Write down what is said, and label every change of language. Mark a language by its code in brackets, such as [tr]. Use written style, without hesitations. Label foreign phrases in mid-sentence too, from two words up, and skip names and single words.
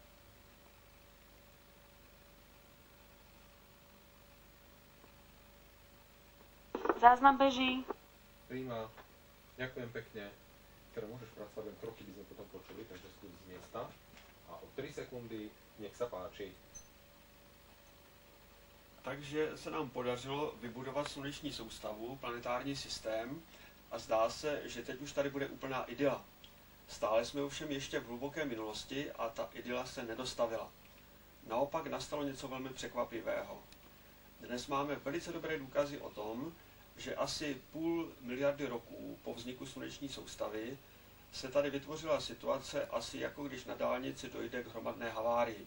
[sk] Záznam beží. Príjma. Ďakujem pekne. Teda môžeš pracovať, len kroky by sme potom počuli, takže skús z miesta. A o 3 sekundy, nech sa páči. [cs] Takže se nám podařilo vybudovat sluneční soustavu, planetární systém a zdá se, že teď už tady bude úplná idyla. Stále jsme ovšem ještě v hluboké minulosti a ta idyla se nedostavila. Naopak nastalo něco velmi překvapivého. Dnes máme velice dobré důkazy o tom, že asi 0,5 miliardy roků po vzniku sluneční soustavy se tady vytvořila situace asi jako když na dálnici dojde k hromadné havárii.